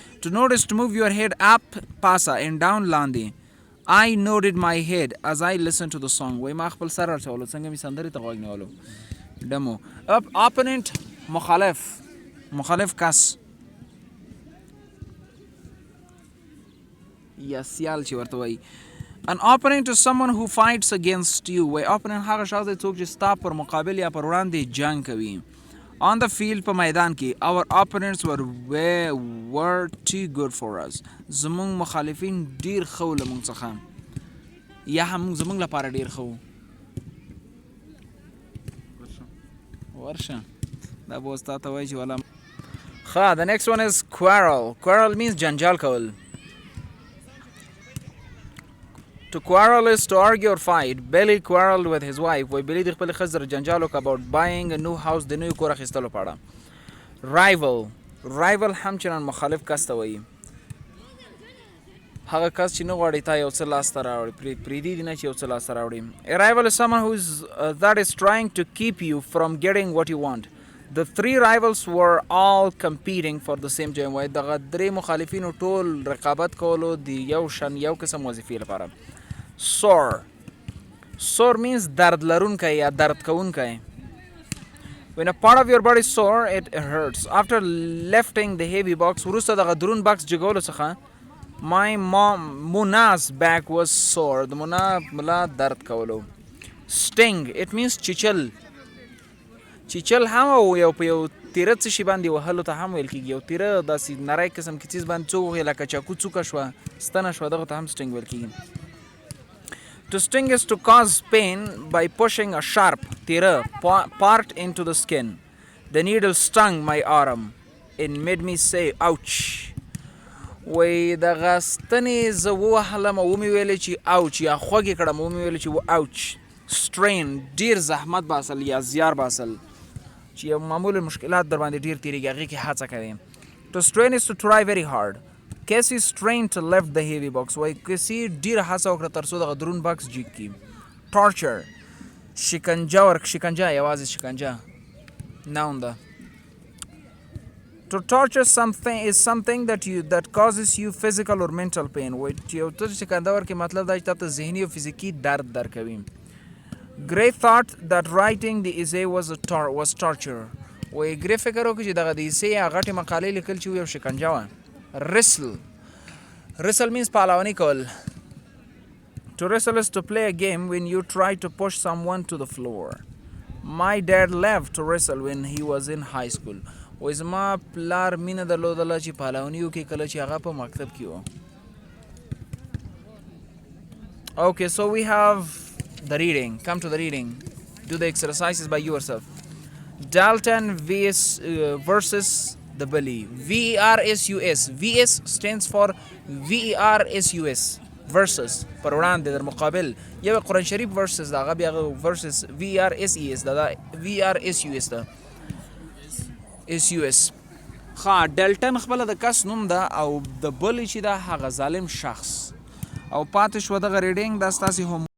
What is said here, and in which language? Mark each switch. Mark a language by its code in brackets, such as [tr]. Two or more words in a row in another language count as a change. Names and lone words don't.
[en] To nod is to move your head up پاسه and down لاندې. I nodded my head as I listened to the song. [ps] وای ما خپل سر راچولو څنګه مې سندرې ته غوږ نیولو. دمو opponent مخالف کس یا سیال چې ورته وایي. [en] An opponent is someone who fights against you. [ps] وای opponent هغه شخص دی څوک چې ستا پر مقابل یا پر وړاندې جنگ کوي. [en] On the field [ps] په میدان کې [en] our opponents were too good for us. [ps] زمونږ مخالفین ډیر ښه وو له مونږ څخه یا هم زمونږ لپاره ډیر ښه وو. ورشه دا به اوس تا ته وایي چې والا ښه. [en] The next one is quarrel means [ps] جنجال کول. [en] To quarrel is to argue or fight. Billy quarreled with his wife. [ps] وای بلی د خپل ښځې سره جنجال وکړ [en] about buying a new house [ps] د نوي کور اخیستلو په اړه. rival همچنان مخالف کس ته وایي. هغه کس چې نه غواړي تا یو څه لاسته راوړي پرېږدي دي نه چې یو څه لاسته راوړي. [en] A rival is someone that is trying to keep you from getting what you want. The three rivals were all competing for the same job. [ps] وای دغه درې مخالفینو ټول رقابت کولو د یو قسم وظیفې لپاره. [en] Sore means [ps] درد لرونکی یا درد کوونکی. [en] When a part of your body is sore, it hurts. After lifting the heavy box, [ps] وروسته دغه درون بکس جګولو څخه [en] my Muna's back was sore. [ps] د ملا درد کولو. [en] Sting it means [ps] چیچل هم یو په یو تیره څه شي باندې وهلو ته هم ویل کېږي. یو تیره داسې نری قسم کې څیز باندې څوک وهي لکه چاقو څوکه شوه ستنه شوه دغه ته هم سټینګ ویل کېږي. [en] To sting is to cause pain by pushing a sharp tira part into the skin. The needle stung my arm. It made me say ouch. [ps] وای دغه ستنې زه ووهلم او ومې ویلې چې ouch یا خوږې کړم ومې ویلې چې ouch. Strain ډیر زحمت باسل یا زیار باسل چې یو معمول مشکلات در باندې ډیر تیریږي هغې کې هڅه کوي. [en] To strain is to try very hard. Casey strained to lift the heavy box. [ps] وای کسی ډیر هڅه وکړه تر څو دغه درون بکس جګ کړي. Torture شکنجه یوازې شکنجه noun ده. [en] To torture something is something that causes you physical or mental pain. [ps] وای چې یو ته شکنجه ورکړي مطلب دا چې تاته ذهني او فزیکي درد درکوي. [en] Gray thought that writing the essay was torture. [ps] وای ګرې فکر وکړي چې دغه د ایسې یا غټې مقالې لیکل چې یو شکنجه وه. [en] Wrestle means [ps] پهلواني کول. [en] To wrestle is to play a game when you try to push someone to the floor. My dad loved to wrestle when he was in high school. [ps] وای زما پلار مینه درلودله چې پهلواني وکړي کله چې هغه په مکتب کې و. [en] Okay, so we have the reading. Come to the reading. Do the exercises by yourself. Dalton versus the bully. VERSUS. VS stands for VERSUS. Versus. [ps] پر وړاندې در مقابل. یو قرآن شریف versus دا هغه بیا [en] versus VERSES [ps] دا VERSUS دا. SUS. ډلټن خپله د کس نوم ده او د bully چې ده هغه ظالم شخص. او پاتې شوه دغه ریډینګ دا ستاسې